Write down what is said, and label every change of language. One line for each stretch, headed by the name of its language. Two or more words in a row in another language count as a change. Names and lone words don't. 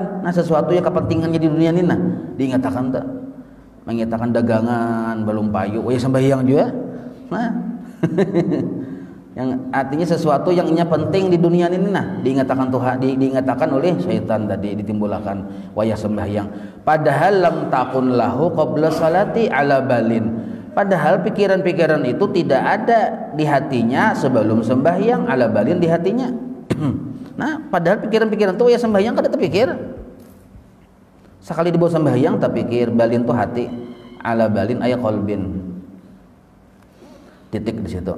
Indonesian: Nah sesuatu yang kepentingannya di dunia ini nah dikatakan tak, mengatakan dagangan belum payu, oh ya sembahyang juga. Nah yang artinya sesuatu yang penting di dunia ini nah diingatakan Tuhan, diingatakan oleh syaitan tadi, ditimbulkan waya sembahyang.
Arabic: Padahal لم تكن له قبل صلاته على بال,
Indonesian: padahal pikiran-pikiran itu tidak ada di hatinya sebelum sembahyang,
Arabic: على بال
Indonesian: di hatinya.
Banjar: Nah padahal pikiran-pikiran itu waya sembahyang kada terpikir, sekali dibawa sembahyang terpikir.
Indonesian: Balin itu hati,
Arabic: على بال
Indonesian: ayat qalbin, titik di situ.